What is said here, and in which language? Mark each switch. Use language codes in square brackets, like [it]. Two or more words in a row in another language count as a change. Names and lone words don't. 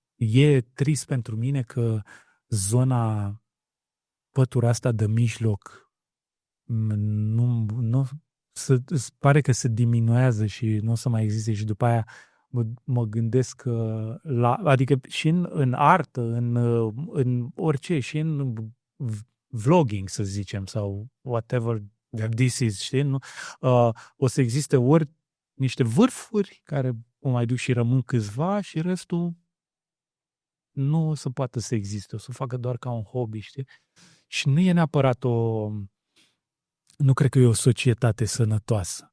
[ro] E trist pentru mine că pătura asta de mijloc nu pare că se diminuează și nu o să mai existe și după aia mă gândesc adică și în artă, în orice, și în vlogging, să zicem, sau [en] whatever this is, [ro] știi? Nu? O să existe ori niște vârfuri care o mai duc și rămân câțiva și restul nu o să poată să existe, o să o facă doar ca un hobby, știi? Și nu e neapărat nu cred că e o societate sănătoasă.